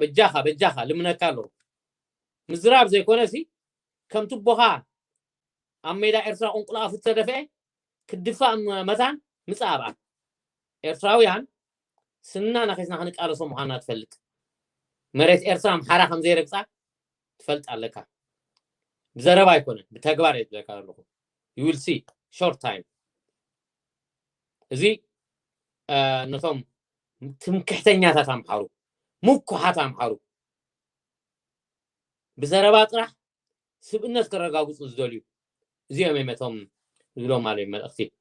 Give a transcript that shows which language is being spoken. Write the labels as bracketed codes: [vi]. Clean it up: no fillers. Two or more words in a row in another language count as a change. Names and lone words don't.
[ti] በጃኻ ልምነካ ኣለዎ ምዝራብ ዘይኮነሲ ከም ትቦኻ ኣብ ሜዳ ኤርትራ ቁንቁላፉ ተደፍአ ክድፋእ መታን ምፃእ ኣብኣ ኤርትራውያን ስንና ናኺስና ክንቃለሶም ምዃንና ትፈልጥ መሬት ኤርትራ ኣምሓራ ከም ዘይረግፃ ትፈልጥ ኣለካ ብዘረባ ኣይኮነን ብተግባር እየ ዝብለካ ኣለኹ [en] you will see short time [ti] እዚ ነቶም ትምክሕተኛታት ኣምሓሩ ምኩሓት ኣምሓሩ ብዘረባ ጥራሕ ስብእነት ክረጋግፁ ዝደልዩ እዚኦም እቶም ዝብሎም ማለት እዩ መልእኽቲ